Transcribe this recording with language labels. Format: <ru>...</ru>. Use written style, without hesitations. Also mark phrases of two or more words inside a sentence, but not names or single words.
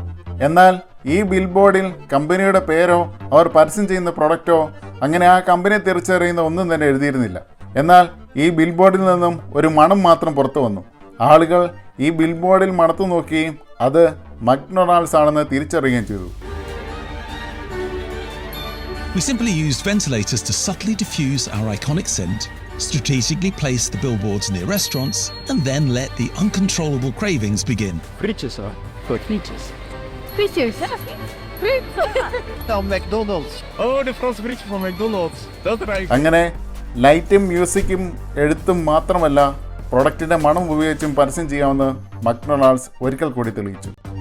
<ml>എന്നാൽ ഈ ബിൽ ബോർഡിൽ കമ്പനിയുടെ പേരോ അവർ പരസ്യം ചെയ്യുന്ന പ്രൊഡക്റ്റോ അങ്ങനെ ആ കമ്പനിയെ തിരിച്ചറിയുന്ന ഒന്നും തന്നെ എഴുതിയിരുന്നില്ല. എന്നാൽ ഈ ബിൽ ബോർഡിൽ നിന്നും ഒരു മണം മാത്രം പുറത്തു വന്നു. ആളുകൾ ഈ ബിൽ ബോർഡിൽ മണത്തു നോക്കുകയും അത് മക്ഡൊണാൾഡ്സ് ആണെന്ന് തിരിച്ചറിയുകയും ചെയ്തു.</ml> <en>We simply used ventilators to subtly diffuse our iconic scent, strategically placed the billboards near restaurants, and then let the uncontrollable cravings begin.</en> <nl>Frietjes hoor, voor frietjes. Frietjes, hè? Van McDonald's. Oh, de Franse frietje van McDonald's. Dat ruikt.</nl> <ml>അങ്ങനെ ലൈറ്റും മ്യൂസിക്കും എഴുത്തും മാത്രമല്ല പ്രൊഡക്റ്റിൻ്റെ മണം ഉപയോഗിച്ചും പരസ്യം ചെയ്യാമെന്ന് മക്ഡൊണാൾഡ്സ് ഒരിക്കൽ കൂടി തെളിയിച്ചു.</ml>